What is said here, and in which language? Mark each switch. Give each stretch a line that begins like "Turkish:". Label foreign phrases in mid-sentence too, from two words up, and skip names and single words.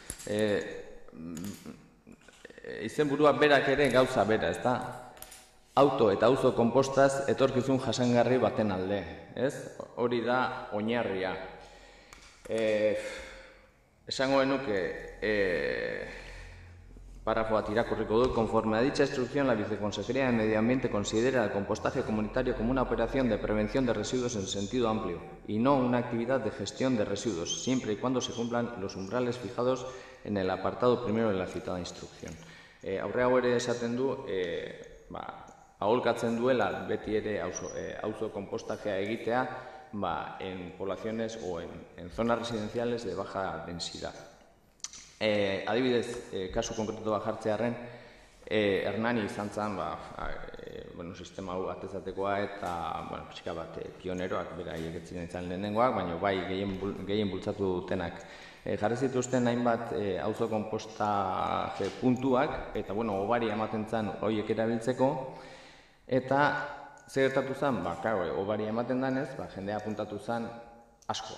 Basque: Izenburua berak ere gauza bera, ez da? Auto eta auzo konpostaz etorkizun jasangarri baten alde, ez? Hori da oinarria. Esango genuke, párrafo bat irakurriko dut.
Spanish: Conforme a dicha instrucción, la Viceconsejería de Medio Ambiente considera el compostaje comunitario como una operación de prevención de residuos en sentido amplio y no una actividad de gestión de residuos, siempre y cuando se cumplan los umbrales fijados en el apartado primero de la citada instrucción.
Basque: Aurreago ere esaten du, aholkatzen duela beti ere auzo konpostajea egitea
Spanish: en poblaciones o en zonas residenciales de baja densidad.
Basque: Adibidez, kasu konkretu bat jartzearren, Hernani izan zen sistema hau atezatekoa eta pixka bat pioneroak beraiek etzinen izan lehenengoak, baina bai gehien bultzatu dutenak. Jarri zituzten hainbat auzo konpostaje puntuak eta obari ematen zen horiek erabiltzeko eta zer gertatu zen, obari ematen denez, jendea apuntatu zen asko.